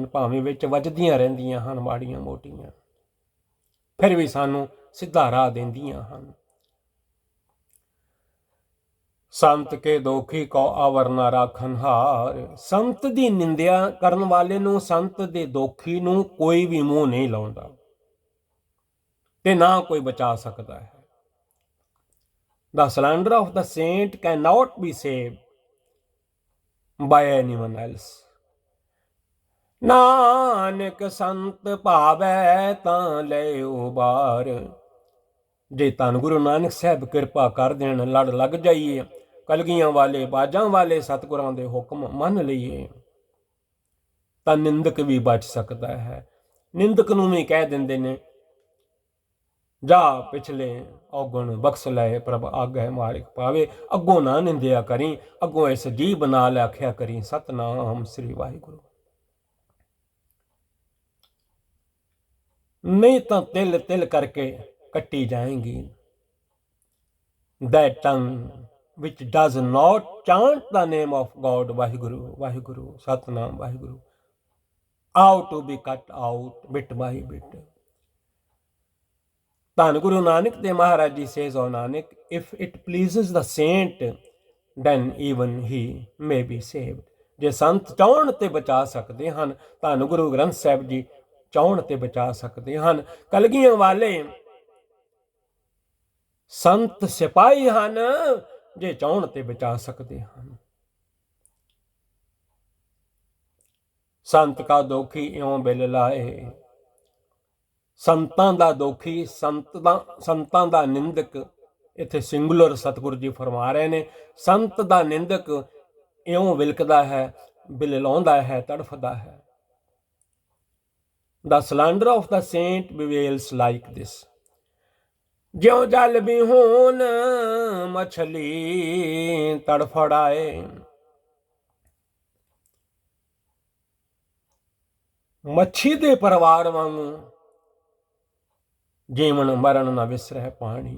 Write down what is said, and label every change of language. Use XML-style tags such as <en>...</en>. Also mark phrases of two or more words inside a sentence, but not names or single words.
<pa>ਭਾਵੇਂ ਵਿੱਚ ਵੱਜਦੀਆਂ ਰਹਿੰਦੀਆਂ ਹਨ ਮਾੜੀਆਂ ਮੋਟੀਆਂ, ਫਿਰ ਵੀ ਸਾਨੂੰ ਸਿੱਧਾ ਰਾਹ ਦਿੰਦੀਆਂ ਹਨ। ਸੰਤ ਕੇ ਦੋਖੀ ਕੋ ਆਵਰ ਨਾ ਰਾਖਨ ਹਾਰ। ਸੰਤ ਦੀ ਨਿੰਦਿਆ ਕਰਨ ਵਾਲੇ ਨੂੰ, ਸੰਤ ਦੇ ਦੋਖੀ ਨੂੰ ਕੋਈ ਵੀ ਮੂੰਹ ਨਹੀਂ ਲਾਉਂਦਾ ਤੇ ਨਾ ਕੋਈ ਬਚਾ ਸਕਦਾ ਹੈ।</pa> <en>The slander of the saint cannot be saved by anyone else.</en> <pa>ਨਾਨਕ ਸੰਤ ਭਾਵੈ ਤਾਂ ਲੈ ਉਬਾਰ। ਜੇ ਧੰਨ ਗੁਰੂ ਨਾਨਕ ਸਾਹਿਬ ਕਿਰਪਾ ਕਰ ਦੇਣ, ਲੜ ਲੱਗ ਜਾਈਏ, ਕਲਗੀਆਂ ਵਾਲੇ ਬਾਜਾਂ ਵਾਲੇ ਸਤਿਗੁਰਾਂ ਦੇ ਹੁਕਮ ਮੰਨ ਲਈਏ, ਤਾਂ ਨਿੰਦਕ ਵੀ ਬਚ ਸਕਦਾ ਹੈ। ਨਿੰਦਕ ਨੂੰ ਵੀ ਕਹਿ ਦਿੰਦੇ ਨੇ, ਜਾ ਪਿਛਲੇ ਔਗਣ ਬਖਸ਼ ਲਏ ਪ੍ਰਭ ਆਗੈ ਮਾਰਿਕ ਪਾਵੇ। ਅੱਗੋਂ ਨਾ ਨਿੰਦਿਆ ਕਰੀ, ਅੱਗੋਂ ਇਸ ਜੀਭ ਨਾਲ ਆਖਿਆ ਕਰੀ ਸਤਨਾਮ ਸ੍ਰੀ ਵਾਹਿਗੁਰੂ। ਨਹੀਂ ਤਾਂ ਤਿਲ ਤਿਲ ਕਰਕੇ ਕੱਟੀ ਜਾਏਗੀ।</pa> <en>That tongue which does not chant the name of God, Vaheguru, Vaheguru, Satnam, Vaheguru, out to be cut out bit by bit. ਧੰਨ ਗੁਰੂ ਨਾਨਕ ਦੇਵ ਮਹਾਰਾਜ ਜੀ says on Nanak, if it pleases the saint, then even he may be saved.</en> <pa>ਜੇ ਸੰਤ ਚਾਹਣ ਤੇ ਬਚਾ ਸਕਦੇ ਹਨ, ਧੰਨ ਗੁਰੂ ਗ੍ਰੰਥ ਸਾਹਿਬ ਜੀ ਚਾਹਣ ਤੇ ਬਚਾ ਸਕਦੇ ਹਨ। ਕਲਗੀਆਂ ਵਾਲੇ ਸੰਤ ਸਿਪਾਹੀ ਹਨ, ਜੇ ਚਾਹਣ ਤੇ ਬਚਾ ਸਕਦੇ ਹਨ। ਸੰਤ ਕਾ ਦੋਖੀ ਇਉਂ ਬਿਲ ਲਾਏ। ਸੰਤਾਂ ਦਾ ਦੋਖੀ, ਸੰਤਾਂ ਦਾ ਨਿੰਦਕ, ਇੱਥੇ ਸਿੰਗੂਲਰ ਸਤਿਗੁਰੂ ਜੀ ਫਰਮਾ ਰਹੇ ਨੇ, ਸੰਤ ਦਾ ਨਿੰਦਕ ਇਉਂ ਵਿਲਕਦਾ ਹੈ, ਬਿਲਲਾਉਂਦਾ ਹੈ, ਤੜਫਦਾ ਹੈ।</pa> <en>The slander of the saint bewails like this.</en> <pa>ਜਿਉ ਜਲ ਬਿਹੂਨ ਮਛਲੀ ਤੜਫੜਾਏ। ਮੱਛੀ ਦੇ ਪਰਿਵਾਰ ਵਾਂਗੂ ਜੀਵਨ ਮਰਨ ਨਾ ਵਿਸਰੈ ਪਾਣੀ।</pa>